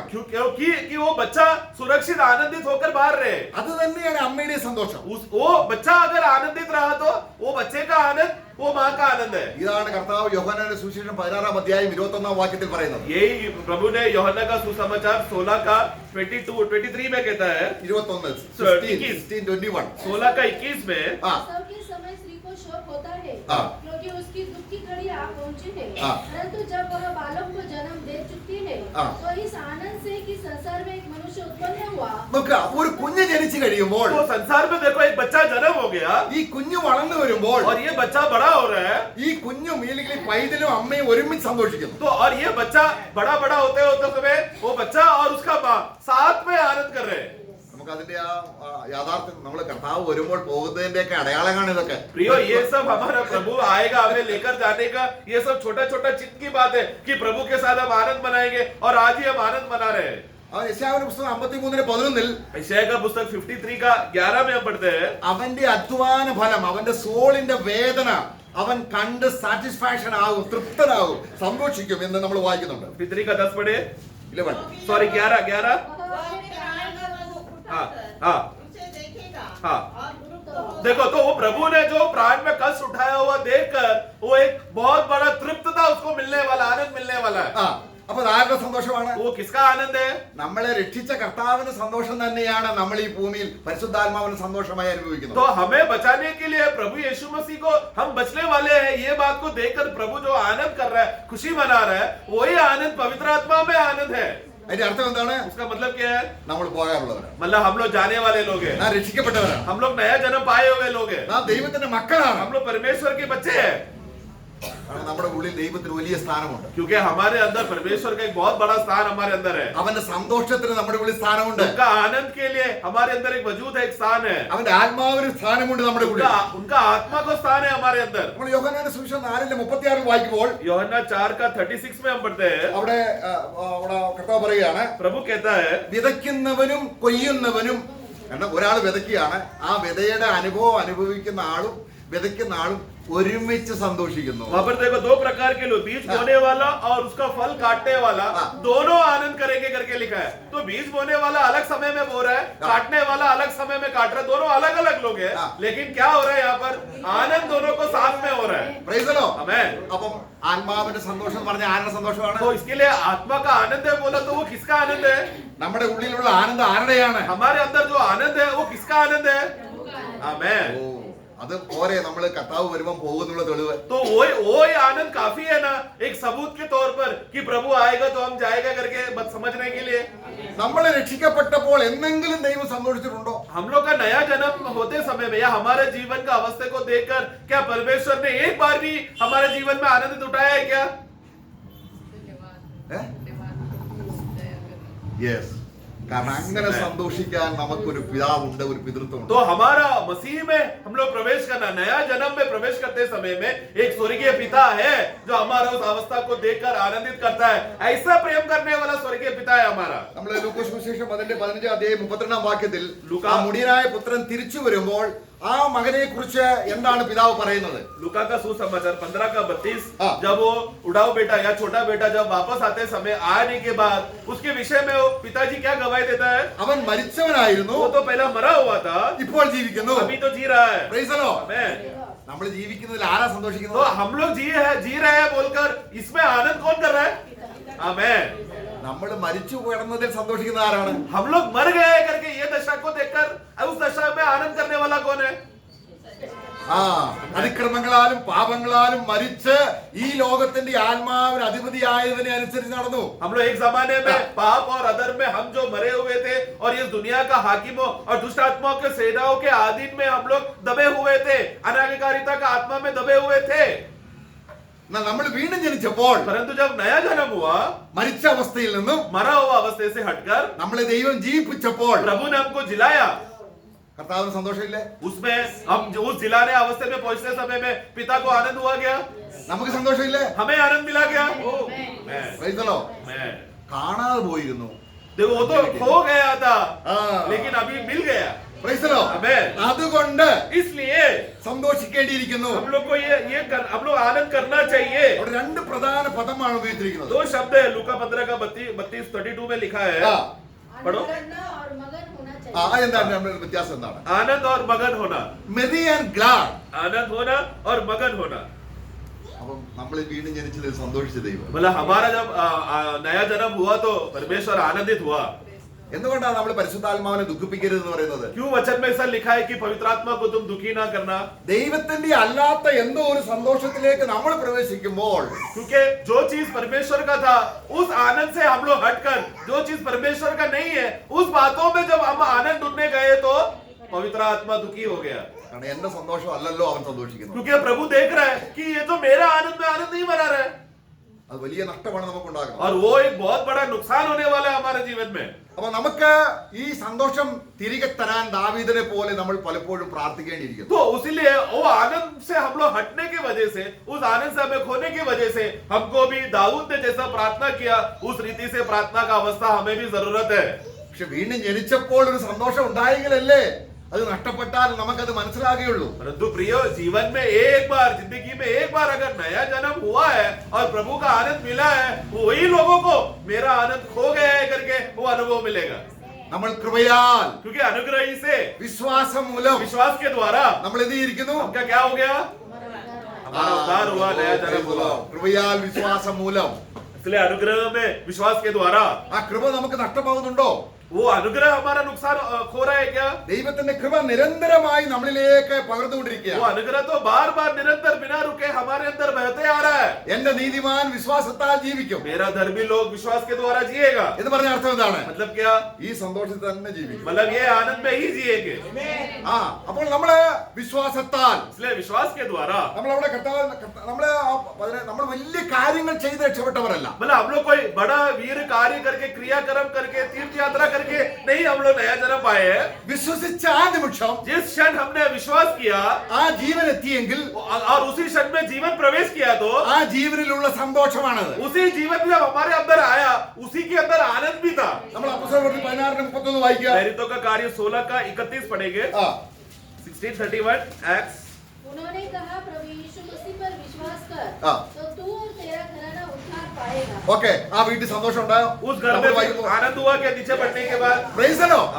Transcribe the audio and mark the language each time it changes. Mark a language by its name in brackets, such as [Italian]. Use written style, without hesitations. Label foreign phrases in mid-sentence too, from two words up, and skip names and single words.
[Hindi] क्योंकि कि वो बच्चा सुरक्षित आनंदित होकर बाहर रहे. [Malayalam] അത് തന്നെയാണ് അമ്മയുടെ സന്തോഷം. [Hindi] वो बच्चा अगर आनंदित रहा तो वो बच्चे का आनंद वो माँ का आनंद है. [Malayalam] ഇതാണ് കർത്താവ് യോഹന്നാന്റെ സുവിശേഷം 16-ാം അധ്യായം 21-ാം വാക്യത്തിൽ പറയുന്നത്. [Hindi] यही प्रभु ने यूहन्ना का सुसमाचार 16 का 23 में कहता है. 21 16 16 का 21 में प्रसव के समय स्त्री को शोक होता है क्योंकि उसकी दुख की घड़ी आ पहुंची है. परंतु जब वह बालक को जन्म दे चुकी है तो इस आनंद से कि संसार में एक मनुष्य उत्पन्न हुआ. [Malayalam] നോക്ക, ഒരു കുഞ്ഞ് ജനിച്ചു കഴിയുമ്പോൾ [Hindi] तो संसार में देखो एक बच्चा जन्म हो गया [Malayalam] ഈ കുഞ്ഞ് വളർന്നു വരുമ്പോൾ [Hindi] और ये बच्चा बड़ा हो रहा है. [Malayalam] ഈ കുഞ്ഞും അല്ലെങ്കിൽ പൈതലും അമ്മയും ഒരുമിച്ച് സന്തോഷിക്കുന്നു. [Hindi] तो और ये बच्चा बड़ा होते समय वो बच्चा और उसका माँ साथ में आनंद कर रहे हैं. [Malayalam] നമുക്ക് അതിന്റെ ആ യാഥാർത്ഥ്യം നമ്മൾ കർത്താവ് വരുമ്പോൾ പോകുന്നതിന്റെ ഒക്കെ അടയാളങ്ങളാണ് ഇതൊക്കെ. [Hindi] प्रियो, ये सब हमारा प्रभु आएगा हमें लेकर जाने का, ये सब छोटा चिन्ह की बात है कि प्रभु के साथ हम आनंद मनाएंगे और आज ही हम आनंद मना रहे हैं. [Malayalam] യെശയ്യാവിന്റെ പുസ്തകം 53-11 [Hindi] यशायाह का पुस्तक 53 का 11 में हम पढ़ते हैं. [Malayalam] അവന്റെ അധ്വാന ഫലം, അവന്റെ സോളിന്റെ വേദന അവൻ കണ്ട് സാറ്റിസ്ഫാക്ഷൻ ആകും, തൃപ്തനാകും, സന്തോഷിക്കും എന്ന് നമ്മൾ വായിക്കുന്നുണ്ട്. [Hindi] 53 का 10 पढ़े. 11 सॉरी 11. वो अपने प्राण का दुख हाँ, उठाकर हाँ. उसे देखेगा हाँ. और दुरुस्त होगा. देखो, तो वो प्रभु ने जो प्राण में कष्ट उठाया हुआ देखकर वो एक बहुत बड़ा तृप्तता उसको मिलने वाला, आनंद मिलने वाला है. [Malayalam] അപ്പൊ ആരുടെ സന്തോഷമാണ്? [Hindi] वो किसका आनंद है? [Malayalam] നമ്മളെ രക്ഷിച്ച കർത്താവിന്റെ സന്തോഷം തന്നെയാണ് നമ്മൾ ഈ ഭൂമിയിൽ പരിശുദ്ധാത്മാവിന്റെ സന്തോഷമായി അനുഭവിക്കുന്നത്. [Hindi] तो हमें बचाने के लिए प्रभु यीशु मसीह को हम बचने वाले हैं, ये बात को देखकर प्रभु जो आनंद कर रहा है, खुशी मना रहा है, वही आनंद पवित्र आत्मा में आनंद है. [Malayalam] അതിന്റെ അർത്ഥം എന്താണ്? [Hindi] उसका मतलब क्या है? [Malayalam] നമ്മൾ പോകാറുള്ളവരാണ്, [Hindi] मतलब हम लोग जाने वाले लोग हैं, [Malayalam] നാം രക്ഷിക്കപ്പെട്ടവരാണ്, [Hindi] हम लोग नया जन्म पाए हुए लोग हैं, [Malayalam] നാം ദൈവത്തിന്റെ മക്കളാണ്. [Hindi] हम लोग परमेश्वर के बच्चे हैं. [Malayalam] കാരണം നമ്മുടെ ഉള്ളിൽ ദൈവത്തിന് വലിയ സ്ഥാനമുണ്ട്. [Hindi] क्योंकि हमारे अंदर परमेश्वर का एक बहुत बड़ा स्थान हमारे अंदर है. [Malayalam] അവന്റെ സന്തോഷത്തിന് നമ്മുടെ ഉള്ളിൽ സ്ഥാനമുണ്ട്. [Hindi] उनका आनंद के लिए हमारे अंदर एक वजूद है, एक स्थान है. [Malayalam] അവന്റെ ആത്മാവിന് സ്ഥാനമുണ്ട് നമ്മുടെ ഉള്ളിൽ. [Hindi] उनका आत्मा को स्थान है हमारे अंदर. [Malayalam] നമ്മൾ യോഹന്നാന്റെ സുവിശേഷം 4:36 വായിക്കുമ്പോൾ [Hindi] यूहन्ना 4 का 36 में हम पढ़ते हैं. [Malayalam] അവിടെ കർത്താവ് പറയുകയാണ്, [Hindi] प्रभु कहता है, [Malayalam] വിതയ്ക്കുന്നവനും കൊയ്യുന്നവനും കാരണം ഒരാൾ വിതയ്ക്കുകയാണ്, ആ വിതയുടെ അനുഭവം അനുഭവിക്കുന്ന ആളും വിതയ്ക്കുന്ന ആളും ഒരുമിച്ച് സന്തോഷിക്കുന്നു. [Hindi] वहां पर देखो दो प्रकार के लोग, बीज बोने वाला और उसका फल काटने वाला, दोनों आनंद करेंगे करके लिखा है। तो बीज बोने वाला अलग समय में बो रहा है, काटने वाला अलग समय में काट रहा है, दोनों अलग अलग लोग हैं। लेकिन क्या हो रहा है यहाँ पर, आनंद दोनों को साथ में हो रहा है। [English] Praise the Lord. [Hindi] आमेन। [Malayalam] അപ്പം ആത്മാവിന്റെ സന്തോഷം എന്ന് പറഞ്ഞാൽ ആരുടെ സന്തോഷമാണ്? [Hindi] तो इसके लिए आत्मा का आनंद है बोला तो वो किसका आनंद है? [Malayalam] നമ്മുടെ ഉള്ളിലുള്ള ആനന്ദം ആരുടെയാണ്? [Hindi] हमारे अंदर जो आनंद है वो किसका आनंद है? आमेन। [Malayalam] ഓ, അത് പോരെ നമ്മൾ കർത്താവ് വരുമ്പോൾ പോകുന്നുള്ള തെളിവ്. [Hindi] तो वही आनंद काफी है ना, एक सबूत के तौर पर कि प्रभु आएगा तो हम जाएगा करके बस समझने के लिए। [Malayalam] നമ്മൾ രക്ഷിക്കപ്പെട്ടപ്പോൾ എന്തെങ്കിലും ദൈവം സന്തോഷിച്ചിട്ടുണ്ടോ? [Hindi] हम लोग का नया जन्म होते समय में या हमारे जीवन का अवस्था को देखकर क्या परमेश्वर ने एक बार भी हमारे जीवन में आनंद उठाया है क्या? [Malayalam] യെസ്. കാരണം അങ്ങനെ സന്തോഷിക്കാൻ നമുക്കൊരു പിതാവുണ്ട്, ഒരു പിതൃത്വമുണ്ട്. [Hindi] तो हमारा मसीह में हम लोग प्रवेश करना, नया जन्म में प्रवेश करते समय में एक स्वर्गीय पिता है जो हमारा उस अवस्था को देखकर आनंदित करता है। ऐसा प्रेम करने वाला स्वर्गीय पिता है हमारा। [Malayalam] നമ്മൾ ലൂക്കോസ് സുവിശേഷം 15:32 ലൂക്കാ. ആ മുടിയനായ പുത്രൻ തിരിച്ചു വരുമ്പോൾ ആ മകനെ കുറിച്ച് എന്താണ് പിതാവ് പറയുന്നത്? [Hindi] लूका का सुसमाचार 15:32, हाँ। जब वो उड़ाऊ बेटा या छोटा बेटा जब वापस आते समय आने के बाद उसके विषय में वो पिताजी क्या गवाही देता है? [Malayalam] അവൻ മരിച്ചവനായിരുന്നു, [Hindi] वो तो पहला मरा हुआ था, [Malayalam] ഇപ്പോൾ ജീവിക്കുന്നു. [Hindi] अभी तो जी रहा है। [English] Praise the Lord. [Hindi] आमेन। [Malayalam] നമ്മൾ ജീവിക്കുന്നതിൽ ആരാ [Hindi] तो [Malayalam] സന്തോഷിക്കുന്നത്? [Hindi] हम लोग जी रहे हैं बोलकर इसमें आनंद कौन कर रहा है? आमेन। [Malayalam] നമ്മൾ മരിച്ചു കിടന്നതിൽ സന്തോഷിക്കുന്ന ആരാണ്? [Hindi] हम लोग मर गए करके ये दशा को देखकर उस दशा में आनंद करने वाला कौन है? [Malayalam] ആ അതിക്രമങ്ങളാലും പാപങ്ങളാലും മരിച്ച് ഈ ലോകത്തിന്റെ ആത്മാവിന് അധിപതിയായതിനെ അനുസരിച്ച് നടന്നു. [Hindi] हम लोग एक जमाने में पाप और अधर्म में हम जो मरे हुए थे और इस दुनिया का हाकिमों और दुष्ट आत्माओं के सेनाओं के अधीन में हम लोग दबे हुए थे, अनाज्ञाकारिता का आत्मा में दबे हुए थे। [Malayalam] എന്നാൽ നമ്മൾ വീണ്ടും ജനിച്ചപ്പോൾ [Hindi] परंतु जब नया जन्म हुआ, [Malayalam] മരിച്ച അവസ്ഥയിൽ നിന്നും [Hindi] मरा हुआ अवस्था से हटकर [Malayalam] നമ്മളെ ദൈവം ജീവിപ്പിച്ചപ്പോൾ [Hindi] प्रभु ने हमको जिलाया, [Malayalam] കർത്താവിന് സന്തോഷമില്ലേ? [Hindi] उसमें हम जो उस जिलाने अवस्था में पहुंचते समय में पिता को आनंद हुआ गया, [Malayalam] നമുക്ക് സന്തോഷമില്ലേ? [Hindi] हमें आनंद मिला गया। [English] Praise the Lord. [Hindi] मैं [Malayalam] കാണാതെ പോയിരുന്നു. [Hindi] देखो वो तो खो गया था, हाँ। लेकिन अभी मिल गया। [English] Praise the Lord. [Hindi] आमेन। [Malayalam] അതുകൊണ്ട് [Hindi] इसलिए [Malayalam] സന്തോഷിക്കേണ്ടിയിരിക്കുന്നു. [Hindi] हम लोग को हम लोग आनंद करना चाहिए। [Malayalam] അവിടെ രണ്ട് പ്രധാന പദമാണ് ഉപയോഗിച്ചിരിക്കുന്നത്. [Hindi] दो शब्द है, लूका 15:32 में लिखा है, ആ, पढ़ो। आनंद और मगन होना ആ, चाहिए। [Malayalam] എന്താണ് നമ്മുടെ വ്യത്യാസം എന്താണ്? [Hindi] आनंद और मगन होना, [English] merry and glad. [Hindi] आनंद होना और मगन होना। [Malayalam] അപ്പം നമ്മൾ വീണ്ടും ജനിച്ചതിൽ സന്തോഷിച്ച ദൈവം. [Hindi] मतलब हमारा जब नया जन्म हुआ तो परमेश्वर आनंदित हुआ। [Malayalam] എന്തുകൊണ്ടാണ് നമ്മൾ പരിശുദ്ധാത്മാവിനെ ദുഃഖിപ്പിക്കരുത് എന്ന് പറയുന്നത്? [Hindi] क्यों वचन में ऐसा लिखा है कि पवित्र आत्मा को तुम दुखी ना करना? [Malayalam] ദൈവത്തിന്റെ അല്ലാത്ത എന്തോ ഒരു സന്തോഷത്തിലേക്ക് നമ്മൾ പ്രവേശിക്കുമ്പോൾ [Hindi] क्योंकि जो चीज परमेश्वर का था उस आनंद से हम लोग हटकर जो चीज परमेश्वर का नहीं है उस बातों में जब हम आनंद ढूंढने गए तो पवित्र आत्मा दुखी हो गया। [Malayalam] കാരണം എന്റെ സന്തോഷം അല്ലല്ലോ അവൻ സന്തോഷിക്കുന്നത്. [Hindi] क्योंकि प्रभु देख रहा है कि ये तो मेरा आनंद में आनंद नहीं मना रहा है, [Malayalam] അത് വലിയ നഷ്ടമാണ് നമുക്ക് ഉണ്ടാകുന്നത്. [Hindi] और वो एक बहुत बड़ा नुकसान होने वाला है हमारे जीवन में। [Malayalam] അപ്പൊ നമുക്ക് ഈ സന്തോഷം തിരികെ തരാൻ ദാവീദിനെ പോലെ നമ്മൾ പലപ്പോഴും പ്രാർത്ഥിക്കേണ്ടിയിരിക്കുന്നു. [Hindi] तो इसीलिए वो आनंद से हम लोग हटने की वजह से, उस आनंद से हमें खोने की वजह से हमको भी दाऊद ने जैसा प्रार्थना किया उस रीति से प्रार्थना का अवस्था हमें भी जरूरत है। [Malayalam] പക്ഷെ വീണ്ടും ജനിച്ചപ്പോൾ ഒരു സന്തോഷം ഉണ്ടായെങ്കിലല്ലേ അത് നഷ്ടപ്പെട്ടാൽ നമുക്കത് മനസ്സിലാകുകയുള്ളൂ. [Hindi] परंतु प्रिय, जीवन में एक बार, जिंदगी में एक बार अगर नया जन्म हुआ है और प्रभु का आनंद मिला है, वही लोगों को मेरा आनंद खो गया है करके वो अनुभव मिलेगा। [Malayalam] നമ്മൾ കൃപയാൽ [Hindi] क्योंकि अनुग्रह से, [Malayalam] വിശ്വാസം മൂലം [Hindi] विश्वास के द्वारा [Malayalam] നമ്മൾ എന്ത് ചെയ്തിരിക്കുന്നു? [Hindi] हमका क्या हो गया? हमारा उद्धार हुआ, नया जन्म हुआ। [Malayalam] കൃപയാൽ വിശ്വാസം മൂലം. [Hindi] इसलिए अनुग्रह में, विश्वास के द्वारा [Malayalam] ആ കൃപ നമുക്ക് നഷ്ടമാകുന്നുണ്ടോ? [Hindi] वो अनुग्रह हमारा नुकसान खो रहा है क्या? [Malayalam] ദൈവത്തിന്റെ കൃപ നിരന്തരമായി നമ്മളിലേക്ക് [Hindi] वो [Malayalam] പകർന്നുകൊണ്ടിരിക്കുകയാണ്. [Hindi] अनुग्रह तो बार बार निरंतर बिना रुके हमारे अंदर बहते आ रहा है। [Malayalam] എന്റെ നീതിമാൻ വിശ്വാസത്താൽ ജീവിക്കും [Hindi] मेरा धर्मी लोग विश्वास के द्वारा जिएगा। [Malayalam] എന്ന് പറഞ്ഞ അർത്ഥം എന്താണ്? [Hindi] मतलब क्या? [Malayalam] ഈ സന്തോഷത്തിൽ തന്നെ ജീവിക്കും. [Hindi] मतलब ये आनंद में ही जिएंगे। [Malayalam] ആ അപ്പോൾ നമ്മള് വിശ്വാസത്താൽ [Hindi] इसलिए विश्वास के द्वारा, [Malayalam] നമ്മളവിടെ നമ്മൾ വലിയ കാര്യങ്ങൾ ചെയ്ത് രക്ഷപ്പെട്ടവരല്ല. [Hindi] मतलब हम लोग कोई बड़ा वीर कार्य करके, क्रियाक्रम करके, तीर्थ यात्रा करके नहीं हम लोग नया जन्म पाए हैं। [Malayalam] വിശ്വസിച്ച ആ നിമിഷം [Hindi] जिस क्षण हमने विश्वास किया [Malayalam] ആ ജീവൻ എത്തിയെങ്കിൽ [Hindi] और उसी क्षण में जीवन प्रवेश किया तो [Malayalam] ആ ജീവനിലുള്ള സന്തോഷമാണത്. [Hindi] उसी जीवन में जब हमारे अंदर आया उसी के अंदर आनंद भी था। [Malayalam] നമ്മൾ അപ്പോസ്തലപ്രവൃത്തി 16:31 വായിക്കുക. [Hindi] प्रेरितों का कार्य 16 का 31 पढ़ेंगे। ആ 16:31 एक्ट्स। उन्होंने कहा प्रभु यीशु मसीह पर विश्वास कर हाँ। तो तू और तेरा घराना उद्धार पाएगा। [Malayalam] ഓക്കെ, ആ വീട്ടിൽ സന്തോഷം ഉണ്ടായോ? [Hindi] उस घर में भी आनंद हुआ क्या नीचे बढ़ने के बाद? [English] Praise the Lord.